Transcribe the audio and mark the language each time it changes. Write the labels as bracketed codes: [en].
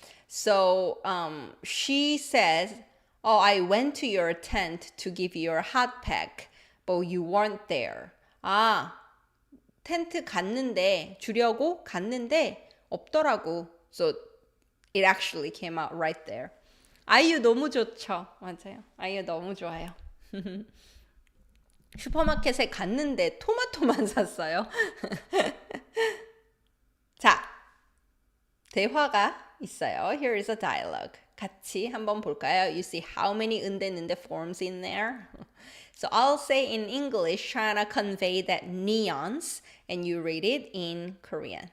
[en] So she says, I went to your tent to give you your hot pack, but you weren't there. [ko] 텐트 갔는데, 주려고 갔는데 없더라고. [en] So it actually came out right there. [ko] 아이유 너무 좋죠. 맞아요. 아이유 너무 좋아요. 슈퍼마켓에 갔는데 토마토만 샀어요. 자, 대화가 있어요. [en] Here is a dialogue. [ko] 같이 한번 볼까요? [en] You see how many 은데 forms in there? So I'll say in English, trying to convey that nuance, and you read it in Korean.